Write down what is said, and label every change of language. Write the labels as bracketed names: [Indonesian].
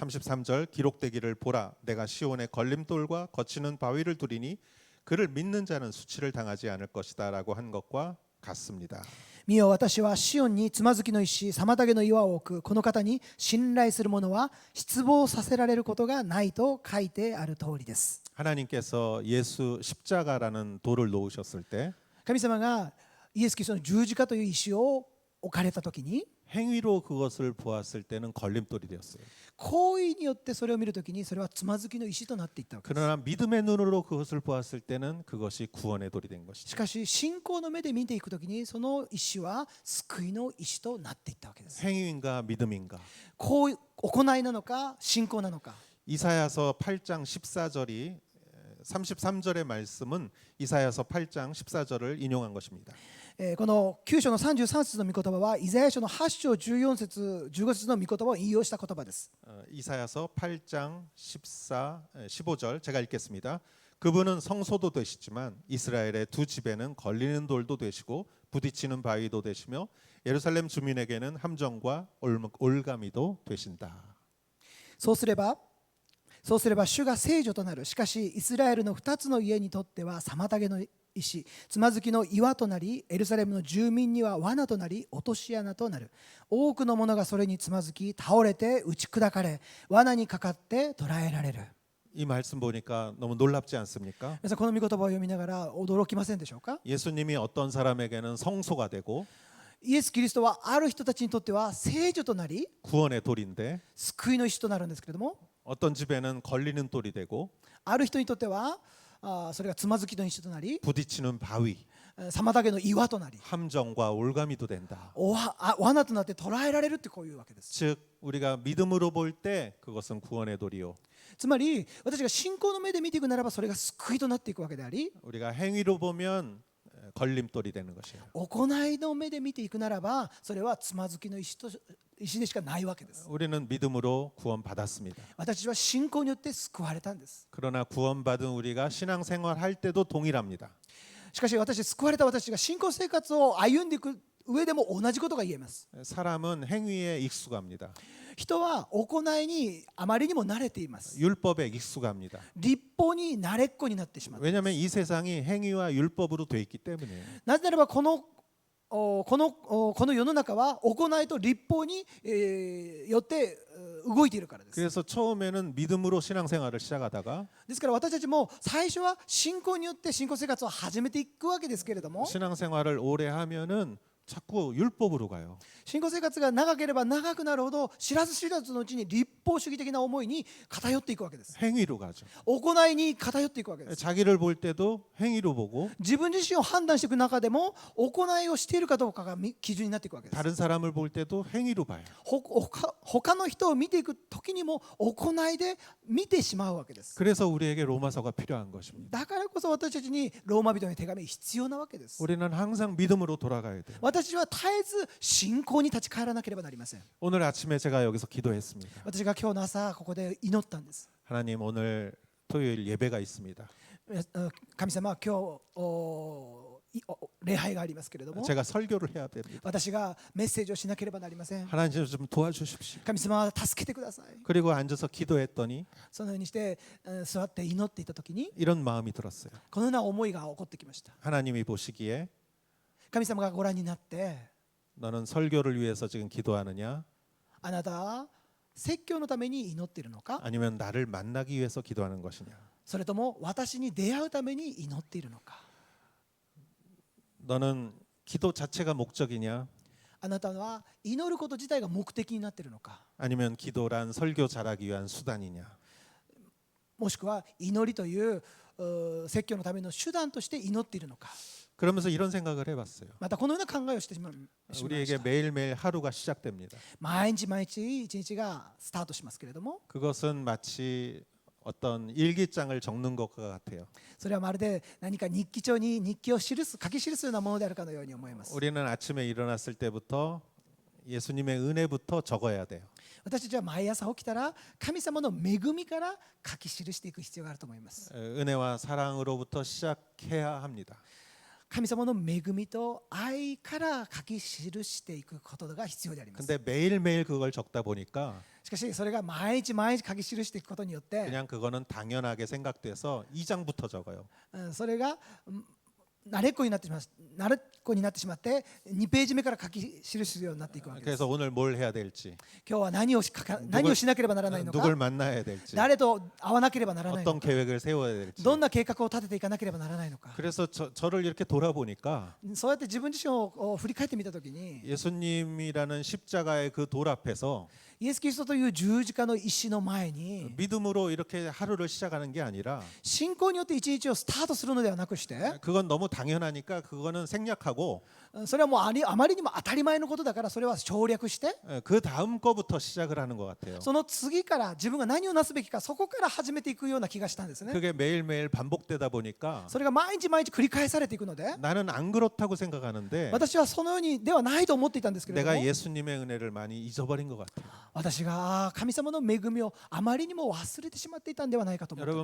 [Korean] 33절 기록되기를 보라 내가 시온에 걸림돌과 거치는 바위를 두리니 그를 믿는 자는 수치를 당하지 않을 것이다 라고 한 것과 같습니다. [Japanese] 見よ私はシオンにつまずきの石妨げの岩を置く。この方に信頼する者は失望させられることがないと書いてある通りです。 [Korean] 하나님께서 예수 십자가라는 돌을 놓으셨을 때 [Japanese] 神様がイエス・キリストの十字架という石を置かれた時に [Korean] 행위로 그것을 보았을 때는 걸림돌이 되었어요. [Japanese] 行為によってそれを見るときにそれはつまずきの石となっていったわけです。 [Korean] 그러나 믿음의 눈으로 그것을 보았을 때는 그것이 구원의 돌이 된 [Japanese] し [Korean] 것이죠. [Japanese] かし信仰の目で見ていくときにその石は救いの石となっていったわけです。 [Korean] 행위인가 믿음인가? [Japanese] 行いなのか信仰なのか。 [Korean] 이사야서 8장 14절이 33절의 말씀은 이사야서 8장 14절을 인용한 것입니다. [Japanese] この9章の33節の御言葉はイザヤ書の8章14節15節の御言葉を引用した言葉です。 [Korean] 이사야서 8장 14, 15절 제가 읽겠습니다. 그분은 성소도 되시지만 이스라엘의 두 집에는 걸리는 돌도 되시고 부딪히는 바위도 되시며 예루살렘 주민에게는 함정과 올가미도 되신다. [Japanese] そうすれば主が聖女となる。しかしイスラエルの2つの家にとっては妨げの石、つまずきの岩となり、エルサレムの住民には罠となり、落とし穴となる。多くの者がそれにつまずき、倒れて打ち砕かれ、罠にかかって捕らえられる。 [Korean] 이 말씀 보니까 너무 놀랍지 않습니까? [Japanese] 皆さんこの御言葉を読みながら驚きませんでしょうか。 [Korean] 예수님이 어떤 사람에게는 성소가 되고 [Japanese] イエス・キリストはある人たちにとっては聖女となり、 [Korean] 구원의 돌인데 [Japanese] 救いの石となるんですけれども、 [Korean] 어떤 집에는 걸리는 돌이 되고 [Japanese] ある人にとってはそれがつまずきの石となり、 [Korean] 부딪히는 바위, [Japanese] 妨げの岩となり、 [Korean] 함정과 올가미도 된다. [Japanese] 罠となって捕らえられるってこういうわけです。 [Korean] 즉 우리가 믿음으로 볼 때 그것은 구원의 돌이요. [Japanese] つまり私が信仰の目で見ていくならばそれが救いとなっていくわけであり、 [Korean] 우리가 행위로 보면 걸림돌이 되는 것이에요. [Japanese] 行いの目で見ていくならばそれはつまずきの石でしかないわけです。 [Korean] 우리는 믿음으로 구원받았습니다. [Japanese] 私は信仰によって救われたんです。 [Korean] 그러나 구원받은 우리가 신앙생활 할 때도 동일합니다. [Japanese] しかし救われた私が信仰生活を歩んでいく上でも同じことが言えます。 [Korean] 사람은 행위에 익숙합니다. [Japanese] 人は行いにあまりにも慣れています。 [Korean] 율법에 익숙합니다. [Japanese] 立法に慣れっこになってしまう。 [Korean] 왜냐하면 이 세상이 행위와 율법으로 돼 있기 때문이에요. [Japanese] なぜならばこの世の中は行いと立法によって動いているからです。 [Korean] 그래서 처음에는 믿음으로 신앙생활을 시작하다가 [Japanese] ですから私たちも最初は信仰によって信仰生活を始めていくわけですけれども、 [Korean] 신앙생활을 오래 하면은 자꾸 율법으로 가요. [Japanese] 信仰生活が長ければ長くなるほど知らず知らずのうちに立法主義的な思いに偏っていくわけです。 [Korean] 행위로 가죠. [Japanese] 行いに偏っていくわけです。 [Korean] 자기를 볼 때도 행위로 보고 [Japanese] 自分自身を判断していく中でも行いをしているかどうかが基準になっていくわけです。 [Korean] 다른 사람을 볼 때도 행위로 봐요. [Japanese] 他の人を見ていく時にも行いで見てしまうわけです。 [Korean] 그래서 우리에게 로마서가 필요한 것입니다. [Japanese] だからこそ私たちにローマ人の手紙必要なわけです。 [Korean] 우리는 항상 믿음으로 돌아가야 돼요. [Japanese] 私は絶えず信仰に立ち返らなければなりません。 [Korean] 오늘 아침에 제가 여기서 기도했습니다. [Japanese] 私が今日の朝ここで祈ったんです。 [Korean] 하나님 오늘 토요일 예배가 있습니다. [Japanese] 神様、今日礼拝がありますけれども、 [Korean] 제가 설교를 해야 됩니다. [Japanese] 私がメッセージをしなければなりません。 [Korean] 하나님 좀 도와주십시오. [Japanese] 神様は助けてください。 [Korean] 그리고 앉아서 기도했더니 [Japanese] そのようにして座って祈っていた時に [Korean] 이런 마음이 들었어요. [Japanese] このような思いが起こってきました。 [Korean] 하나님이 보시기에 [Japanese] 神様がご覧になって、 [Korean] 너는 설교를 위해서 지금 기도하느냐 [Japanese] あなたは説教のために祈っているのか、 [Korean] 아니면 나를 만나기 위해서 기도하는 것이냐. [Japanese] それとも私に出会うために祈っているのか。 [Korean] 너는 기도 자체가 목적이냐 [Japanese] あなたは祈ること自体が目的になっているのか、 [Korean] 아니면 기도란 설교 잘하기 위한 수단이냐. [Japanese] もしくは祈りという説教のための手段として祈っているのか。 [Korean] 그러면서 이런 생각을 해봤어요. [Japanese] またこのような考えをしてしまいまし [Korean] 우리에게 [Japanese] た。 [Korean] 매일매일 하루가 시작됩니다. [Japanese] 毎日毎日一日がスタートしますけれども、 [Korean] 그것은 마치 어떤 일기장을 적는 것과 같아요. [Japanese] それはまるで何か日記帳に日記を書き記すようなものであるかのように思います。 [Korean] 우리는 아침에 일어났을 때부터 예수님의 은혜부터 적어야 돼요. [Japanese] 私たちは毎朝起きたら神様の恵みから書き記していく必要があると思います。 [Korean] 은혜와 사랑으로부터 시작해야 합니다. [Japanese] 神様の恵みと愛から書き記していくことが必要であります。 [Korean] 근데 매일매일 그걸 적다 보니까 [Japanese] しかしそれが毎日毎日書き記していくことによって、 [Korean] 그냥 그거는 당연하게 생각돼서 2장부터 적어요. [Japanese] それが慣れっこになってしまって2ページ目から書き記すようになっていくわけです。 [Korean] 그래서 오늘 뭘 해야 될지, [Japanese] 今日は何をしなければならないのか、 [Korean] 누굴 만나야 될지, [Japanese] 誰と会わなければならないの [Korean] 어떤 [Japanese] か、 [Korean] 계획을 세워야 될지. [Japanese] どんな計画を立てていかなければならないのか。 [Korean] 그래서 저를 이렇게 돌아보니까 [Japanese] そうやって自分自身を振り返ってみたときに、 [Korean] 예수님이라는 십자가의 그 돌 앞에서 [Japanese] イエス・キリストという十字架の石の前に [Korean] 믿음으로 이렇게 하루를 시작하는 게 아니라, [Japanese] 信仰によって一日をスタートするのではなくして、 [Korean] 그건 너무 당연하니까 그거는 생략하고 [Japanese] それはもうあまりにも当たり前のことだから、それは省略して、 [Korean] 그 다음 거부터 시작을 하는 것 같아요. [Japanese] その次から自分が何をなすべきか、そこから始めていくような気がしたんですね。 [Korean] 그게 매일매일 반복되다 보니까 [Japanese] それが毎日毎日繰り返されていくので、 [Korean] 나는 안 그렇다고 생각하는데 [Japanese] 私はそのようにではないと思っていたんですけれど [Korean] 내가 [Japanese] も、 [Korean] 예수님의 은혜를 많이 잊어버린 것 같아요. [Japanese] 私が神様の恵みをあまりにも忘れてしまっていたんではないかと思っていま